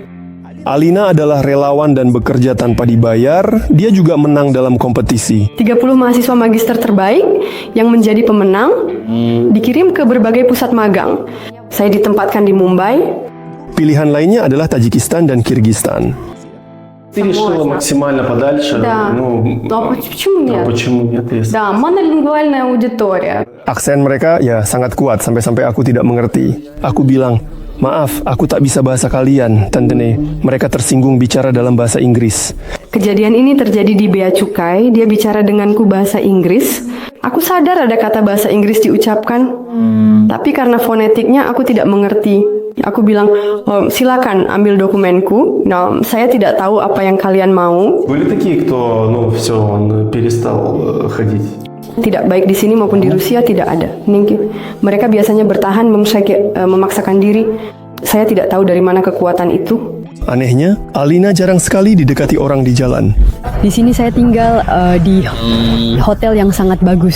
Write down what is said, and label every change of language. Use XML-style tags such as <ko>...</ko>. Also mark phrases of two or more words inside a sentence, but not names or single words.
<id>Alina adalah relawan dan bekerja tanpa dibayar. Dia juga menang dalam kompetisi. 30 mahasiswa magister terbaik yang menjadi pemenang dikirim ke berbagai pusat magang. Saya ditempatkan di Mumbai. Pilihan lainnya adalah Tajikistan dan Kirgistan.</id> <ru>Ты решила максимально подальше. Да. Почему нет? Почему нет? Если... Да, монолингвальная аудитория.</ru> <id>Aksen mereka ya sangat kuat sampai-sampai aku tidak mengerti. Aku bilang, maaf, aku tak bisa bahasa kalian, Tantene. Mereka tersinggung bicara dalam bahasa Inggris. Kejadian ini terjadi di Bea Cukai. Dia bicara denganku bahasa Inggris. Aku sadar ada kata bahasa Inggris diucapkan, tapi karena fonetiknya aku tidak mengerti. Aku bilang, oh, silakan ambil dokumenku. Nah, saya tidak tahu apa yang kalian mau.</id> <ru>Были такие, кто, все, он перестал ходить.</ru> <id>Tidak baik di sini maupun di Rusia tidak ada. Mereka biasanya bertahan, memaksakan diri. Saya tidak tahu dari mana kekuatan itu. Anehnya, Alina jarang sekali didekati orang di jalan. Di sini saya tinggal di hotel yang sangat bagus.</id>